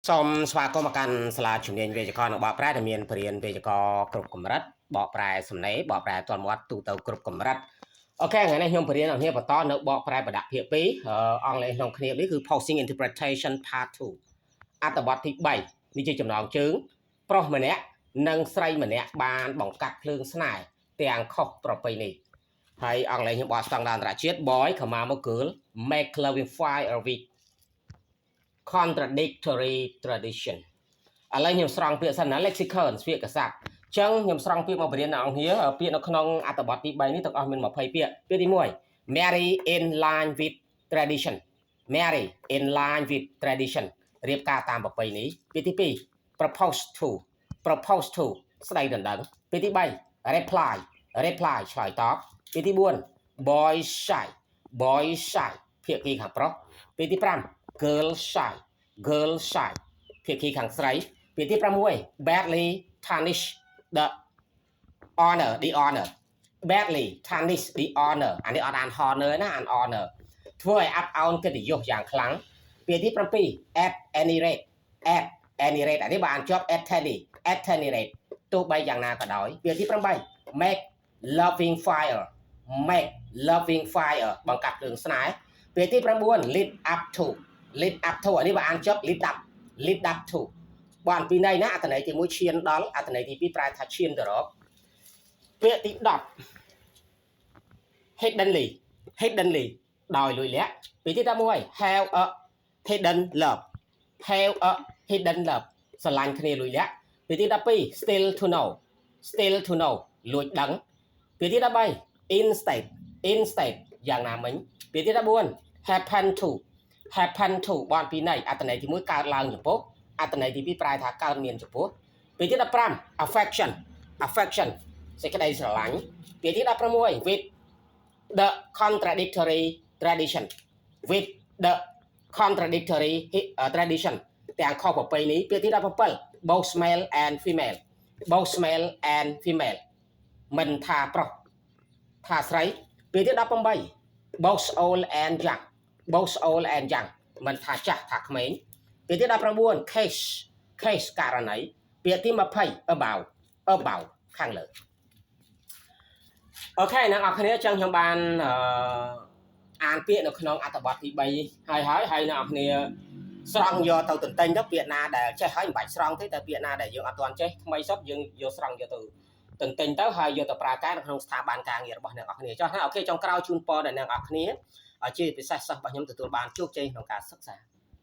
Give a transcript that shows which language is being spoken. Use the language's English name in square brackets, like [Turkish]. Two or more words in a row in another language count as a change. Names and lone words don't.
[Khmer] សូមស្វាគមន៍មកកាន់សាលាជំនាញវេយ្យាករណ៍និងបកប្រែដែលមានបរិញ្ញាបត្រវេយ្យាករណ៍គ្រប់កម្រិតបកប្រែសំណេរបកប្រែទាន់មាត់ទូទៅគ្រប់កម្រិតអូខេថ្ងៃនេះខ្ញុំបរិញ្ញាបត្រអ្នកបន្តនៅបកប្រែប្រដាក់ភាគ2អង់គ្លេសក្នុងគ្នានេះគឺ [English] Posting Interpretation [Khmer] Part 2អត្ថបទទី3នេះជាចំណងជើងប្រុសម្នាក់និង ស្រីម្នាក់បានបង្កាត់ភ្លើងស្នេហ៍ទាំងខុសប្រពៃណីហើយអង់គ្លេសខ្ញុំបកស្តង់ដារអន្តរជាតិ [English] Boy, girl make loving fire with contradictory tradition [Khmer] ឥឡូវខ្ញុំស្រង់ពាក្យសិនណា lexicon ពាក្យកស័ព្ទអញ្ចឹងខ្ញុំស្រង់ពាក្យមកបរៀនអ្នកនរគ្នាពាក្យនៅក្នុងអត្ថបទទី 3នេះទាំងអស់មាន20ពាក្យពាក្យទី1 [English] marry in line with tradition marry in line with tradition [Khmer] រៀបការតាមប្រពៃណីពាក្យទី 2 [English] propose to [Khmer] ស្ដីដណ្ដឹងពាក្យទី3 reply ឆ្លើយតបពាក្យទី4 [English] boy shy [Khmer] ភាគីខាង ប្រុសពាក្យទី5 [English] girl shy [Khmer] ភាគីខាងស្រីពាក្យទី6 [English] badly tarnish the honor badly tarnish the honor [Khmer] អានេះអត់អាន honor ណាអាន honor ធ្វើឲ្យអាប់អោនកិត្តិយសយ៉ាងខ្លាំងពាក្យទី7 [English] at any rate [Khmer] អានេះបើអានជាប់ [English] at any rate [Khmer] ទោះបីយ៉ាងណាក៏ដោយពាក្យទី8 [English] make loving fire [Khmer] បង្កាត់រឿងស្នេហ៍ពាក្យទី9 [English] lead up to [Khmer] អានេះបើអានចប់ [English] lead up to [Khmer] បានពីន័យណាអត្ថន័យទី1ឈានដល់អត្ថន័យទី2ប្រែថាឈានទៅរកពាក្យទី10 hiddenly ដោយលួចលាក់ពាក្យទី11 [English] have a hidden love [Khmer] ស្រឡាញ់គ្នាលួចលាក់ពាក្យទី12 [English] still to know [Khmer] លួចដឹងពាក្យទី13 instead យ៉ាងណាមិញពាក្យទី14 [English] happen to [Khmer] បានពីន័យអត្ថន័យទី1កើតឡើងចំពោះអត្ថន័យទី2ប្រែថាកើតមានចំពោះពាក្យទី15 affection សេចក្តីស្រឡាញ់ពាក្យទី16 [English] with the contradictory tradition [Khmer] ទាំងខុសប្រពៃណីពាក្យទី17 [English] both male and female [Khmer] មិនថាប្រុសថាស្រីពាក្យទី18 [English] both old and young [Khmer] មិនថាចាស់ថាក្មេងពាក្យទី19 case ករណីពាក្យទី20 about ខាងលើ អូខេអ្នកនរគ្នាចឹងខ្ញុំបានអានពាក្យនៅក្នុងអត្ថបទទី3ហើយអ្នកនរគ្នាស្រង់យកទៅទន្ទិញទៅពាក្យណាដែលចេះហើយមិនបាច់ស្រង់ទេតែពាក្យណាដែលយើងអត់ទាន់ចេះថ្មីសុទ្ធយើងយកស្រង់យកទៅទន្ទិញទៅហើយយកទៅប្រើការនៅក្នុងស្ថាប័នការងាររបស់អ្នកនរគ្នាចុះណាអូខេចុងក្រោយជូនពរដល់អ្នកនរគ្នាជាពិសេសសិស្សរបស់ខ្ញុំទទួលបានជោគជ័យក្នុងការសិក្សា